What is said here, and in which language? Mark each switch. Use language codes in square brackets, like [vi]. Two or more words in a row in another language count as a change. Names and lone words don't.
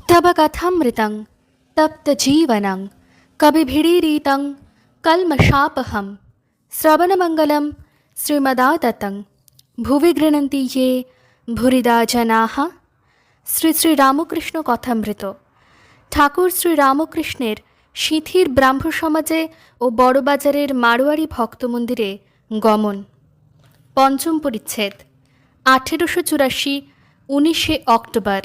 [sa] तव कथामृतं तप्तजीवनं कविभिरीरितं कल्मषापहं श्रवणमङ्गलं श्रीमदाततं भुवि गृह्णन्ति ये भूरिदा जनाः। [bn] শ্রী শ্রী রামকৃষ্ণ কথামৃত। ঠাকুর শ্রী রামকৃষ্ণের সিঁথির ব্রাহ্ম সমাজে ও বড়বাজারের মারোয়ারি ভক্ত মন্দিরে গমন। পঞ্চম পরিচ্ছেদ। 1884 19শে অক্টোবর।